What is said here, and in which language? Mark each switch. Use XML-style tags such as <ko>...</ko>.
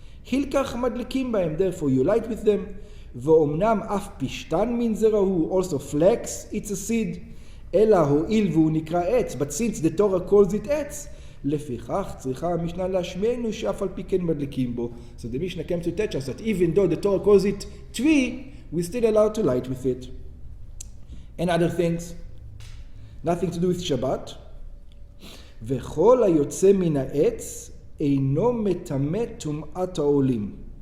<he>הילקח מדליקים בהם,</he> <en>therefore you light with them,</en> <he>ואומנם אף פשטן מן זרע הוא,</he> <en>also flax, it's a seed,</en> <he>אלא הואיל והוא נקרא עץ,</he> <en>but since the Torah calls it</en> <he>עץ, לפיכך צריכה המשנה להשמיענו שאף על פי כן מדליקים בו.</he> <en>So the Mishnah came to teach us that even though the Torah calls it tree, we're still allowed to light with it. And other things. Nothing to do with Shabbat.</en> <he>וכל היוצא מן העץ אינו מטמא טומאת העולים.</he>